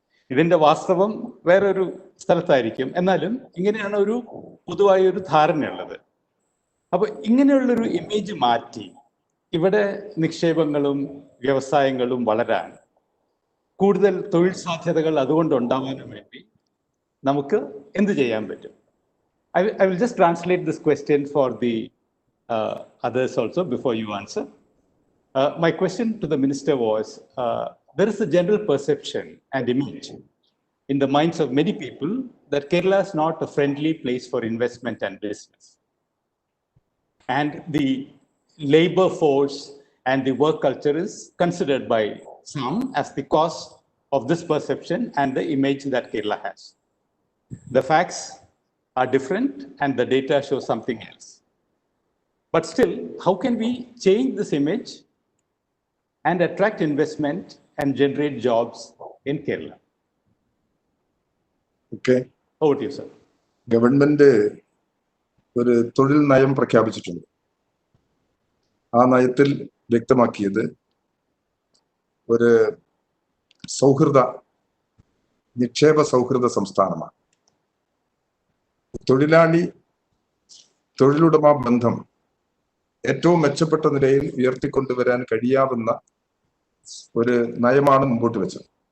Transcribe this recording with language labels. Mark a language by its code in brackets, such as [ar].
[ml] ഇതിൻ്റെ വാസ്തവം വേറൊരു സ്ഥലത്തായിരിക്കും, എന്നാലും ഇങ്ങനെയാണ് ഒരു പൊതുവായ ഒരു ധാരണയുള്ളത്. അപ്പോൾ ഇങ്ങനെയുള്ളൊരു ഇമേജ് മാറ്റി ഇവിടെ നിക്ഷേപങ്ങളും വ്യവസായങ്ങളും വളരാൻ, കൂടുതൽ തൊഴിൽ സാധ്യതകൾ അതുകൊണ്ട് ഉണ്ടാവാനും വേണ്ടി നമുക്ക് എന്ത് ചെയ്യാൻ പറ്റും? [en] I will just translate this question for the others also before you answer. My question to the minister was, there is a general perception and image in the minds of many people that Kerala is not a friendly place for investment and business. And the labor force and the work culture is considered by some as the cause of this perception and the image that Kerala has. The facts are different and the data show something else. But still, how can we change this image and attract investment and generate jobs in Kerala? Okay. Over to you, sir. [ml] Government ഒരു തൊഴിൽ നയം പ്രഖ്യാപിച്ചിട്ടുണ്ട്. ആ നയത്തിൽ വ്യക്തമാക്കിയത് ഒരു സൗഹൃദ നിക്ഷേപ സൗഹൃദ സംസ്ഥാനമാണ്. തൊഴിലാളി തൊഴിലുടമ ബന്ധം ഏറ്റവും മെച്ചപ്പെട്ട നിലയിൽ ഉയർത്തിക്കൊണ്ടുവരാൻ കഴിയാവുന്ന ഒരു നയമാണ് മുമ്പോട്ട് വെച്ചത്.